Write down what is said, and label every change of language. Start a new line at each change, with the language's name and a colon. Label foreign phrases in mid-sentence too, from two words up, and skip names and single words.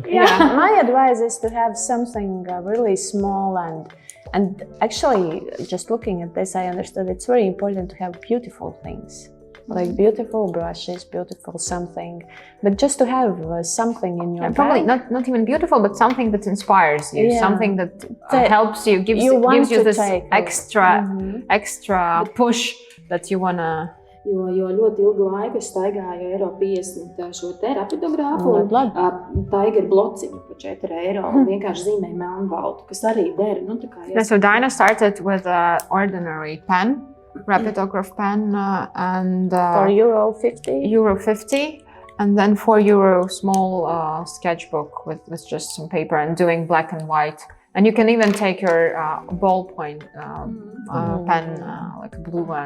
English: my advice is to have something really small and actually, just looking at this, I understood it's very important to have beautiful things, like beautiful brushes, beautiful something, but just to have something in your probably bag. not even beautiful, but something that inspires you, something that helps you, gives you you this take extra push that you wanna.
Latvian: Jo ļoti ilgu laiku es staigāju eiro 50 šo te rapidogrāfu, un Tiger blociņu par 4 eiro, un vienkārši zīmēju melnbaltu, kas arī der.
English: So Daina started with an ordinary pen, rapidograph pen, and for Euro 50. Euro 50, and then €4 small sketchbook with just some paper and doing black and white. And you can even take your ballpoint pen, like a blue one.